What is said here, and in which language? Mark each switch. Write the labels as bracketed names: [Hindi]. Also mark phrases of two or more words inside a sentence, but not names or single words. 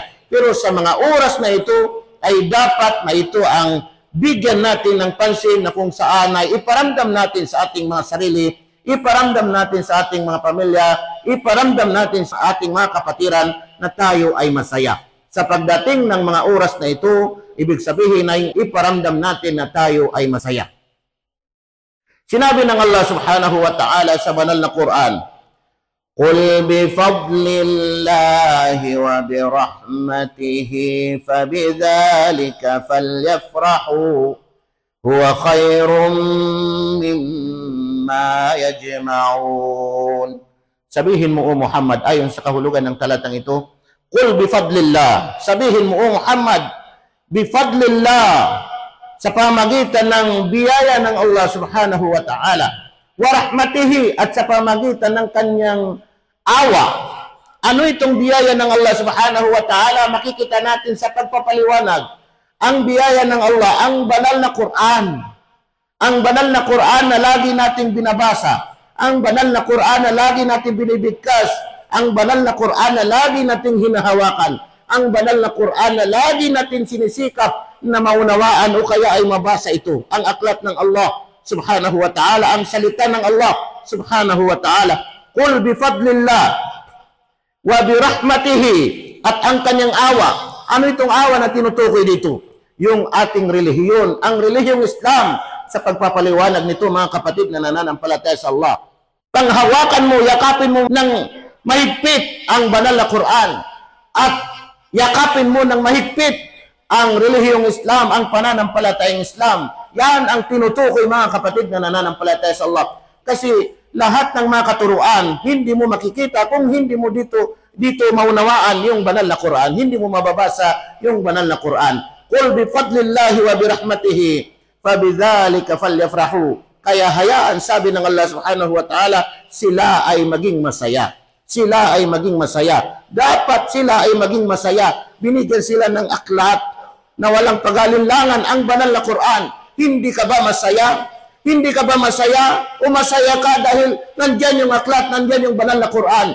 [Filipino] Pero sa mga oras na ito ay dapat na ito ang bigyan natin ng pansin na kung saan ay iparamdam natin sa ating mga sarili, iparamdam natin sa ating mga pamilya, iparamdam natin sa ating mga kapatiran na tayo ay masaya. Sa pagdating ng mga oras na ito, ibig sabihin ay iparamdam natin na tayo ay masaya. Sinabi ng Allah [Arabic] سبحانه وتعالى [Filipino] sa banal na Quran, [Arabic] "قل بفضل الله وبرحمته فبذلك فليفرحوا هو خير مما يجمعون." [Filipino] Sabihin mo, O Muhammad, ayon sa kahulugan ng talatang ito, [Arabic] "قل بفضل الله." [Filipino] Sabihin mo, O Muhammad, bifadlillah, sa pamagitan ng biyaya ng Allah [Arabic] سبحانه وتعالى, ورحمته, [Filipino] at sa pamagitan ng kanyang awa. Ano itong biyaya ng Allah [Arabic] سبحانه وتعالى? [Filipino] Makikita natin sa pagpapaliwanag. Ang biyaya ng Allah, ang banal na Quran. Ang banal na Quran na lagi nating binabasa. Ang banal na Quran na lagi nating binibigkas. Ang banal na Quran na lagi nating hinahawakan. Ang banal na Quran na lagi natin sinisikap na maunawaan o kaya ay mabasa ito. Ang aklat ng Allah [Arabic] سبحانه وتعالى, [Filipino] ang salita ng Allah [Arabic] سبحانه وتعالى. قل بفضل الله وبرحمته, [Filipino] at ang kanyang awa. Ano itong awa na tinutukoy dito? Yung ating relihiyon, ang relihiyong Islam. Sa pagpapaliwanag nito, mga kapatid na nananampalataya sa Allah, panghawakan mo, yakapin mo ng mahigpit ang banal na Quran, at yakapin mo ng mahigpit ang relihiyong Islam, ang pananampalatayang Islam. Yan ang tinutukoy, mga kapatid na nananampalataya sa Allah. Kasi lahat ng mga katuruan, hindi mo makikita kung hindi mo dito maunawaan yung banal na Quran. Hindi mo mababasa yung banal na Quran. [Arabic] قل بفضل الله وبرحمته فبذلك فليفرحوا. [Filipino] Kaya hayaan, sabi ng Allah [Arabic] سبحانه وتعالى, [Filipino] sila ay maging masaya. Sila ay maging masaya. Dapat sila ay maging masaya. Binigyan sila ng aklat na walang pag-alinlangan, ang banal na Quran. Hindi ka ba masaya? Hindi ka ba masaya? O masaya ka dahil nandyan yung aklat, nandyan yung banal na Quran.